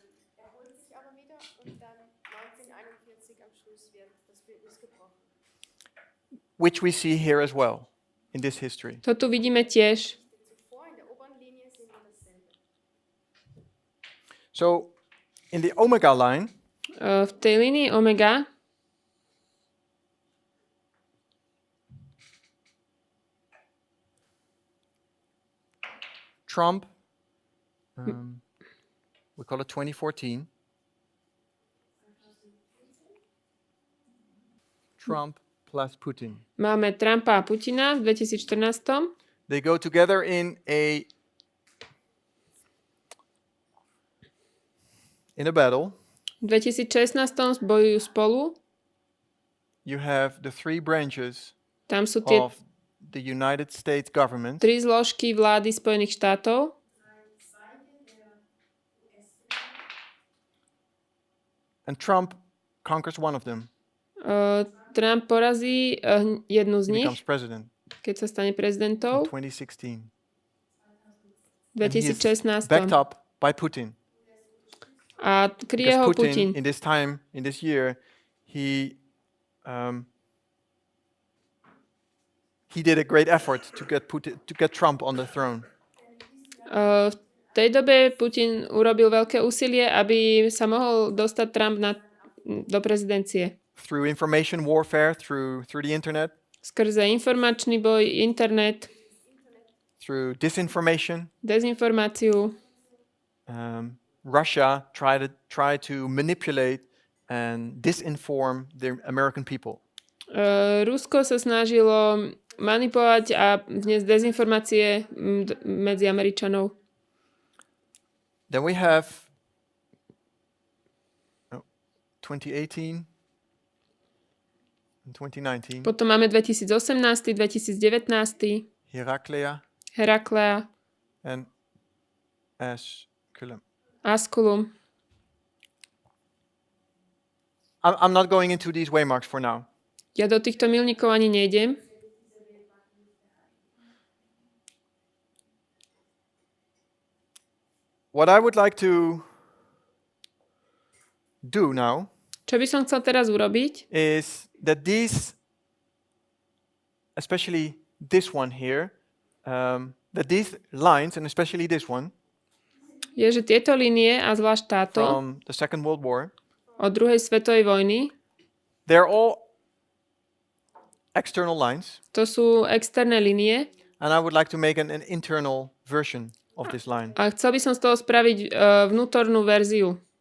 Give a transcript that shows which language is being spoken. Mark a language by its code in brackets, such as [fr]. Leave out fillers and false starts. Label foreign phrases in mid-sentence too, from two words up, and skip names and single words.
[en] Which we see here as well in this history. [sk] To tu vidíme tiež. [en] So in the omega line, [sk] v tej línii omega [en] Trump, we call it 2014. Trump plus Putin. [sk] Máme Trumpa a Putina v 2014. [en] They go together in a battle. [sk] V 2016 bojujú spolu. [en] You have the three branches [sk] Tam sú tie [en] of the United States government. [sk] tri zložky vlády Spojených štátov. [en] And Trump conquers one of them. [sk] Trump porazí jednu z [en] He [sk] nich, [en] becomes president [sk] keď sa stane [en] in [sk] prezidentom 2016. v [en] And he is 2016. backed up by Putin. [sk] A kryje [en] Because [sk] ho Putin, Putin. [en] in this year, he did a great effort to get Trump on the throne. [sk] V tej dobe Putin urobil veľké úsilie, aby sa mohol dostať Trump do prezidencie. [en] Through information warfare, through the internet, [sk] Skrze informačný boj, internet, [en] through disinformation, [sk] dezinformáciu. [en] Russia tried to manipulate and disinform the American people. [sk] Rusko sa snažilo manipulovať a vniesť dezinformácie medzi Američanov. [en] Then we have 2018 and 2019. [sk] Potom máme 2018, 2019, Heraklea, [en] and Asculum. I'm not going into these waymarks for now. [sk] Ja do týchto milníkov ani nejdem. [en] What I would like to do now [sk] Čo by som chcel teraz urobiť, [en] is that these, especially this one here, that these lines, and especially this one, [sk] je, že tieto línie, a zvlášť táto, [en] from the Second World War, [sk] od druhej svetovej vojny, [en] they're all external lines, [sk] to sú externé línie. [en] and I would like to make an internal version of this line. [sk] A chcel by som z toho spraviť vnútornú verziu.